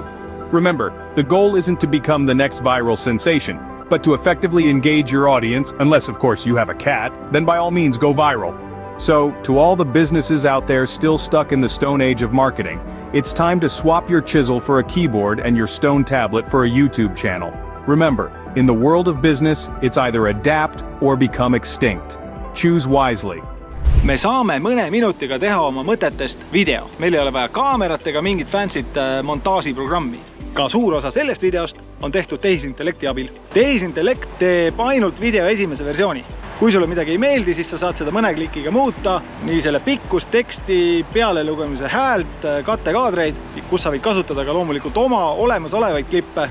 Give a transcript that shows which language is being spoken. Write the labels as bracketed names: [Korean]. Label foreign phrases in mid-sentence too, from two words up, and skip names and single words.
[English] Remember, the goal isn't to become the next viral sensation, but to effectively engage your audience, unless of course you have a cat, then by all means go viral. So, to all the businesses out there still stuck in the stone age of marketing, it's time to swap your chisel for a keyboard and your stone tablet for a YouTube channel. Remember, in the world of business, it's either adapt or become extinct. Choose wisely. [Estonian] Me saame mõne minutiga teha oma mõtetest video. Meil ei ole vaja kaamerat ega mingit fancyt montaažiprogrammi. Ka suur osa sellest videost on tehtud tehisintellekti abil. Tehisintellekt teeb ainult video esimese versiooni. Kui sulle midagi ei meeldi, siis sa saad seda mõne klikiga muuta, nii selle pikkust, teksti, pealelugemise häält, kattekaadreid, kus sa võid kasutada ka loomulikult oma olemasolevaid klippe.